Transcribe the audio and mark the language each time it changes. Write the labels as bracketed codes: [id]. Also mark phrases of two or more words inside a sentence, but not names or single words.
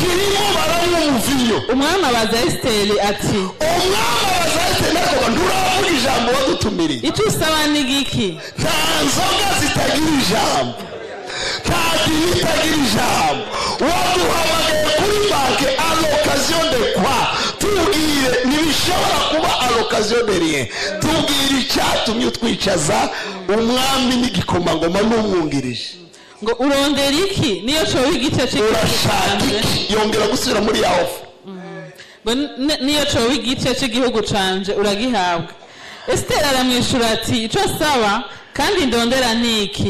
[rn] Umwami abaza Esiteri ati nduravuga ijambo wadutumiriye. Icyo usaba ni giki? Nta nzoga zitagira ijambo, nta dini itagira ijambo. Waduhamagaye kuri banke [fr] à l'occasion de quoi? [rn] Tubwire, ntibishobora kuba [fr] à l'occasion de rien. [rn] Tubwire icyatumye utwicaza umwami n'igikomangoma n'umwungirije. Ngo urondera iki? Niyo cyo igice cy'urashaka yongera gusubira muri ya ofu. Niyo cyo igice cy'igihugu canje uragihabwa. Esiteri aramwishura ati icyo saba kandi ndondera niki?